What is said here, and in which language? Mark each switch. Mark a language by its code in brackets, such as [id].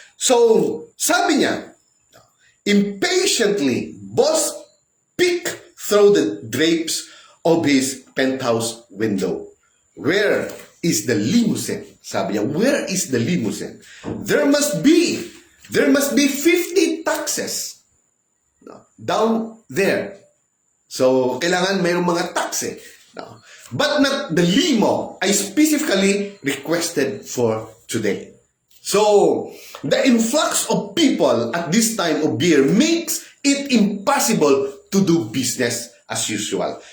[tl] So, sabi niya, [en] impatiently, boss peeked through the drapes of his penthouse window. Where is the limousine? [tl] Sabi niya, [en] where is the limousine? There must be 50 taxes, no, down there. [tl] So, kailangan mayroong mga taxi. No. [en] But not the limo I specifically requested for today. So, the influx of people at this time of year makes it impossible to do business as usual.